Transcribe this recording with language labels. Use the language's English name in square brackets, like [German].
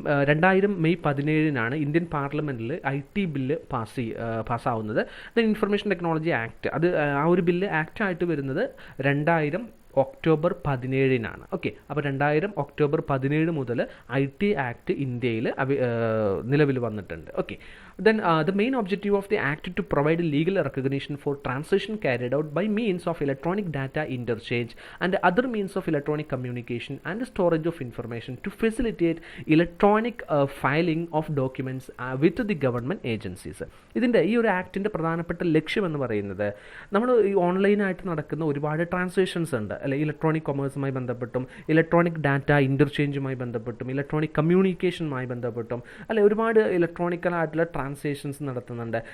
[Malayalam] 2000 May 17 Indian പാർലമെൻറ്റിൽ IT bill പാസ്സാവുന്നത്. Then information technology act, അത് ആ ഒരു ബില്ല് ആക്റ്റായിട്ട് വരുന്നത് 2000 October 17. ഓക്കെ, അപ്പോൾ 2000 October 17 മുതൽ IT ആക്ട് ഇന്ത്യയിൽ നിലവിൽ വന്നിട്ടുണ്ട്. [English] Okay, then the main objective of the act to provide legal recognition for transaction carried out by means of electronic data interchange and other means of electronic communication and storage of information to facilitate electronic filing of documents with the government agencies. [Malayalam] ഇതിൻ്റെ ഈ ഒരു ആക്ടിൻ്റെ പ്രധാനപ്പെട്ട ലക്ഷ്യം എന്ന് പറയുന്നത്, നമ്മൾ ഈ ഓൺലൈനായിട്ട് നടക്കുന്ന ഒരുപാട് ട്രാൻസാക്ഷൻസ് ഉണ്ട് അല്ലെ, ഇലക്ട്രോണിക് കൊമേഴ്സുമായി ബന്ധപ്പെട്ടും ഇലക്ട്രോണിക് ഡാറ്റ ഇൻ്റർചേഞ്ചുമായി ബന്ധപ്പെട്ടും ഇലക്ട്രോണിക് കമ്മ്യൂണിക്കേഷനുമായി ബന്ധപ്പെട്ടും അല്ലെ, ഒരുപാട് ഇലക്ട്രോണിക്കലായിട്ടുള്ള ട്രാൻസാക്ഷൻസ് നടത്തുന്നുണ്ട്.